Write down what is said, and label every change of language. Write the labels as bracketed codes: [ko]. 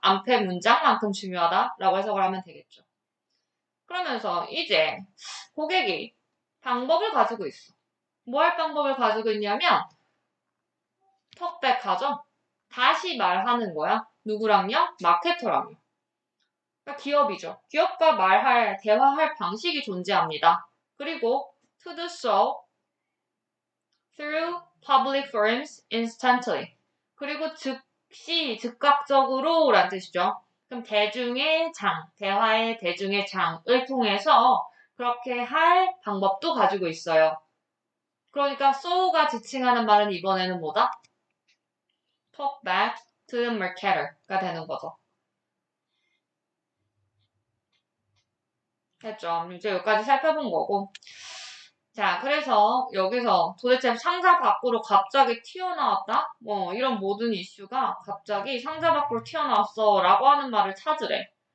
[ko] 앞에 문장만큼 중요하다 라고 해석을 하면 되겠죠. 그러면서 이제 고객이 방법을 가지고 있어. 뭐 할 방법을 가지고 있냐면 턱백하죠? 다시 말하는 거야. 누구랑요? 마케터랑요. 그러니까 기업이죠. 기업과 대화할 방식이 존재합니다. [en] 그리고 to do so through public forums instantly. [ko] 그리고 즉각적으로 라는 뜻이죠. 그럼 대중의 장, 대화의 대중의 장을 통해서 그렇게 할 방법도 가지고 있어요. 그러니까 so가 지칭하는 말은 이번에는 뭐다? [en] talk back to the marketer가 [ko] 되는 거죠. 됐죠? 이제 여기까지 살펴본 거고. 자, 그래서 여기서 도대체 상자 밖으로 갑자기 튀어나왔다? 뭐 이런 모든 이슈가 갑자기 상자 밖으로 튀어나왔어 라고 하는 말을 찾으래.